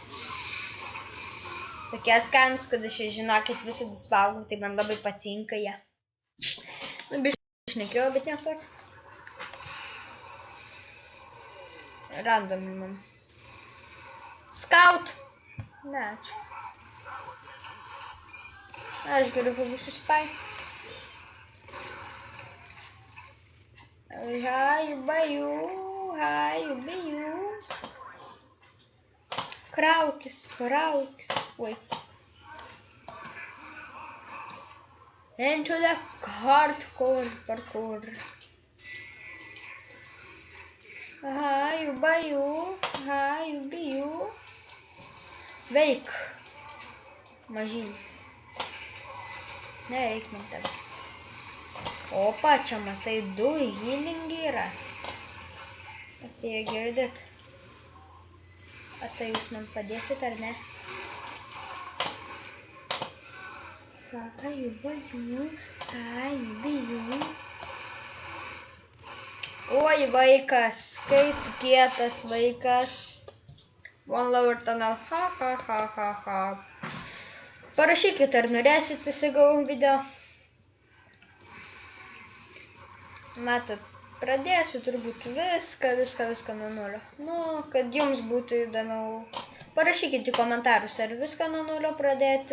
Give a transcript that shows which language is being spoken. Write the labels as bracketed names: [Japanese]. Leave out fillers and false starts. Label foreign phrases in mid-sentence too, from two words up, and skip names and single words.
[Lithuanian] Tokie skanus, kad aš žinokit visada valgau, tai man labai patinka jie. Nu, biškai šnekėjau, bet ne tokį. [English] Random man. [Lithuanian] Scout! Ne, ačiū. Aš geriau pabūsiu spy. Haju, baju, haju, biju. Kraukis, kraukis. Oi. [English] Into the hardcore parkour. Haju, baju, haju, biju. [Lithuanian] Veik. Mažylį. Nereik man tavęs. Opa, čia matai 2 healingi yra. Tai girdit. Tai jūs man padėsit ar ne? Haju, baju, haju, biju. Oi, vaikas, kaip kietas vaikas. [English] One lower tunnel, ha, ha, ha, ha, ha. [Lithuanian] Parašykit, ar norėsit įsigau video. Matot, pradėsiu turbūt viską nuo nulio. Nu, kad jums būtų įdomiau. Parašykit į komentarus, ar viską nuo nulio pradėti.